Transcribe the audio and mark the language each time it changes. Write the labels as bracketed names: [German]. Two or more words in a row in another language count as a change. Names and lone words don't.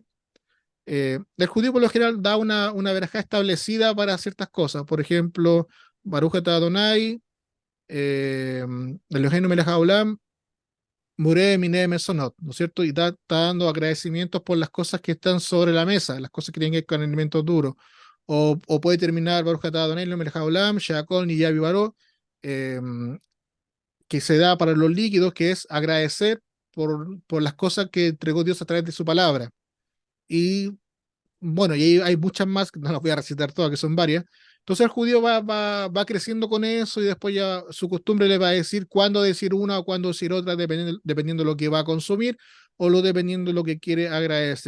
[Spanish] El judío por lo general da una verajá establecida para ciertas cosas, por ejemplo, [Hebrew] ברוך אתה אדני, אלהינו מלך העולם, בורא מיני מזונות, [Spanish] ¿no es cierto? Y está dando agradecimientos por las cosas que están sobre la mesa, las cosas que tienen que ver con alimentos duros. O puede terminar [Hebrew] ברוך אתה אדני מלך העולם, שהכל נהיה בדברו, [Spanish] eh, que se da para los líquidos, que es agradecer por las cosas que entregó Dios a través de su palabra. Y bueno, y hay muchas más, que no las voy a recitar todas, que son varias. Entonces el judío va creciendo con eso y después ya su costumbre le va a decir cuándo decir una o cuándo decir otra, dependiendo de lo que va a consumir o dependiendo de lo que quiere agradecer.